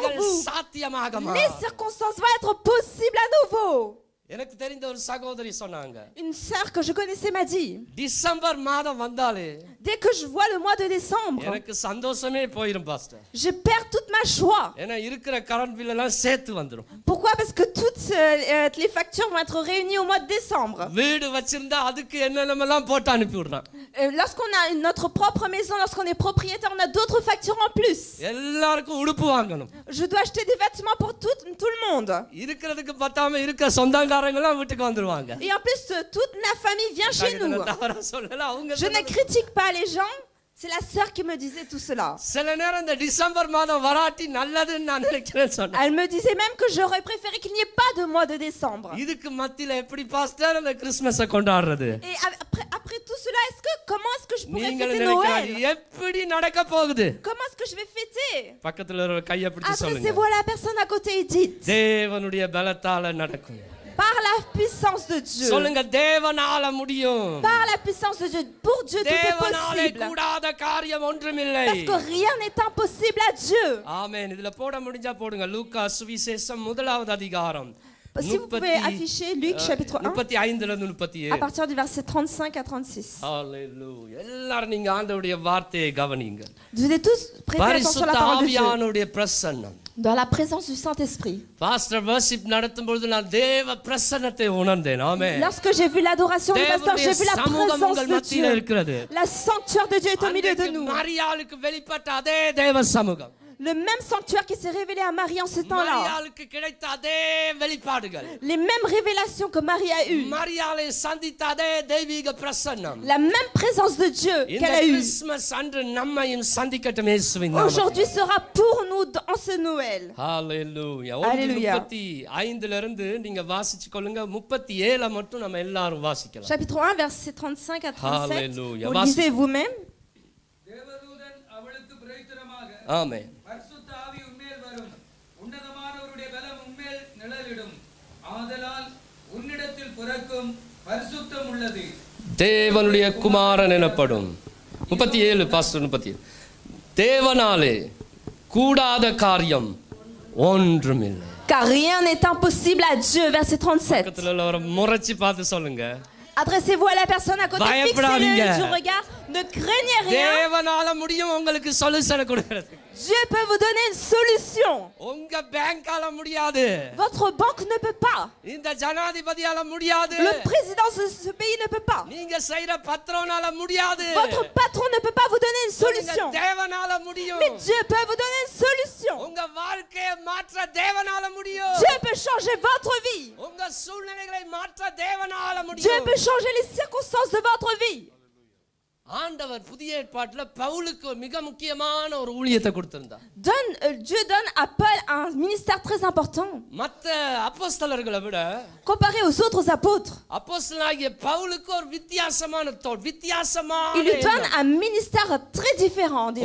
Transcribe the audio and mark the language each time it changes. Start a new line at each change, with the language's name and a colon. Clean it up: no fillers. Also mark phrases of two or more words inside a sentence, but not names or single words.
Tamil: சூழ்நிலைகள்
French: vous.
Tamil: சாத்தியமாக
French: Les
Tamil: மாறும்.
French: circonstances vont être possibles à nouveau.
Tamil: எனக்கு தெரிந்த ஒரு சகோதரி சொன்னாங்க,
French: Une sœur que je connaissais m'a dit,
Tamil: டிசம்பர் மாதம் வந்தாலே
French: dès que je vois le mois de décembre,
Tamil: எனக்கு சந்தோஷமே போயிடும் பாஸ்டர்.
French: je perds toute ma joie.
Tamil: ஏன்னா இருக்கிற கரண்ட் பில் எல்லாம் சேர்த்து வந்துரும்.
French: Pourquoi? Parce que toutes les factures vont être réunies au mois de décembre.
Tamil: வீடு வச்சிருந்தா அதுக்கு என்னென்னலாம் போட்டு அனுப்பி விடுறான்.
French: Lorsqu'on a notre propre maison, lorsqu'on est propriétaire, on a d'autres factures en plus.
Tamil: எல்லாருக்கும் உடுப்பு வாங்கணும்.
French: Je dois acheter des vêtements pour tout le monde.
Tamil: இருக்கிறதுக்கு பத்தாம இருக்க சொந்தக்காரங்களாம் வீட்டுக்கு வந்துருவாங்க.
French: Et en plus, toute la famille vient chez nous.
Tamil: தவறா சொல்லல, அவங்க
French: Je ne critique pas les gens. C'est la sœur qui me disait tout cela.
Tamil: சில நேரம் இந்த டிசம்பர் மாதம் வராட்டி நல்லதுன்னு நான் நினைக்கிறேன்னு சொன்னேன்.
French: Elle me disait même que j'aurais préféré qu'il n'y ait pas de mois de décembre.
Tamil: இதுக்கு மத்தியில எப்படி பாஸ்டர் அந்த கிறிஸ்மஸை கொண்டாடுறது?
French: Et après tout cela, comment est-ce que je pourrais
Tamil: நீங்கள்
French: fêter
Tamil: நினைக்கிறாங்க
French: Noël?
Tamil: எப்படி நடக்க போகுது?
French: Comment est-ce que je vais fêter?
Tamil: பக்கத்துல ஒரு கையை பிடிச்சு சொல்லுங்க.
French: Adressez-vous à la personne à côté et dites,
Tamil: தேவனுடைய பலத்தால நடக்கும்.
French: par la puissance de Dieu.
Tamil: சொல்லுங்க, தேவனால முடியும்.
French: Par la puissance de Dieu. Pour Dieu, tout est
Tamil: தேவனாலே
French: possible.
Tamil: கூடாத காரியம் ஒன்றுமில்லை.
French: Parce que rien n'est impossible à Dieu.
Tamil: ஆமென். இதுல போட முடிஞ்சா போடுங்க. லூக்கா சுவிசேஷம் 1வது அதிகாரம்.
French: Si vous pouvez afficher Luc chapitre 1,
Tamil: 35ல இருந்து
French: à 37. partir du verset 35 à 36.
Tamil: ஹalleluya. எல்லாரும் நீங்க ஆண்டவருடைய வார்த்தையை கவனிங்க.
French: Vous devez tous prêter attention à la
Tamil: பரிசுத்த
French: parole de Dieu.
Tamil: ஆவியானவருடைய பிரசன்னம்.
French: Dans la présence du Saint-Esprit.
Tamil: பாஸ்டர் வர்ஷிப் நடத்தும் பொழுது நான் தேவ பிரசன்னத்தை உணர்ந்தேன். ஆமென்.
French: Lorsque j'ai vu l'adoration du pasteur, j'ai vu la
Tamil: சமூகம்
French: présence
Tamil: உங்கள்
French: de
Tamil: மத்தியில
French: Dieu.
Tamil: இருக்கிறது.
French: La sanctuaire de Dieu est au milieu de nous.
Tamil: மரியாளுக்கு வெளிப்பட்ட அதே தேவ சமூகம்.
French: Le même sanctuaire qui s'est révélé à Marie en ce temps-là.
Tamil: மரியாளுக்கு கிடைத்த அதே வெளிப்பாடுகள்.
French: Les mêmes révélations que Marie a eues.
Tamil: மரியாளை சந்தித்த அதே தெய்வீக பிரசன்னம்.
French: La même présence de Dieu
Tamil: இந்த
French: qu'elle a eue.
Tamil: கிறிஸ்மஸ் அன்று நம்மையும் சந்திக்கட்டும் இயேசுவின் நாமத்தில்.
French: Aujourd'hui sera pour nous en ce Noël.
Tamil: ஹalleluya.
French: Alléluia.
Tamil: 35ல இருந்து நீங்க வாசிச்சு கொள்ளுங்க. 37 மட்டும் நம்ம எல்லாரும் வாசிக்கலாம்.
French: Chapitre 1, verset 35 à 37. Alléluia. Vous lisez vous-même.
Tamil: தேவதூதன் அவளுக்கு பிரயோஜனமாக, ஆமென். பரிசுத்த ஆவி உன்மேல் வரும், உன்னதமானவருடைய பலம் உன்மேல் நிழலிடும், ஆதலால் உன்னிடத்தில் பிறக்கும் பரிசுத்தம் உள்ளது, தேவனுடைய குமாரன் எனப்படும். 37 பாஸ்டர் 37. தேவனாலே கூடாத காரியம் ஒன்றுமில்லை.
French: Car rien n'est impossible à Dieu. Verset 37.
Tamil: பக்கத்துல ஒரு முறைச்சி பார்த்து சொல்லுங்க.
French: Adressez-vous à la personne à côté,
Tamil: பயப்படாதீங்க.
French: fixez-le du regard, ne craignez rien.
Tamil: தேவனால முடியும் உங்களுக்கு சொல்யூஷன் கொடுக்கிறது.
French: Dieu peut vous donner une solution.
Tamil: உங்க பேங்கால முடியாது.
French: Votre banque ne peut pas.
Tamil: இந்த ஜனாதிபதியால முடியாது.
French: Le président de ce pays ne peut pas.
Tamil: நீங்க செய்யற பத்ரோனால முடியாது.
French: Votre patron ne peut pas vous donner une solution.
Tamil: உங்க தேவனால முடியும்.
French: Mais Dieu peut vous donner une solution.
Tamil: உங்க வாழ்க்கையை மாற்ற தேவனால முடியும்.
French: Dieu peut changer votre vie.
Tamil: உங்க சூழ்நிலைகளை மாற்ற தேவனால
French: Dieu
Tamil: முடியும்.
French: peut changer les circonstances de votre vie.
Tamil: ஆண்டவர் புதிய ஏற்பாட்டுல பவுலுக்கு ஒரு மிக முக்கியமான ஒரு ஊழியத்தை கொடுத்திருந்தார்.
French: Dieu donne à Paul un ministère très important.
Tamil: மத்த அப்போஸ்தலர்களை விட
French: Comparé aux autres apôtres,
Tamil: அப்போஸ்தலனாகிய பவுலுக்கு ஒரு வித்தியாசமான
French: il lui donne un ministère très différent des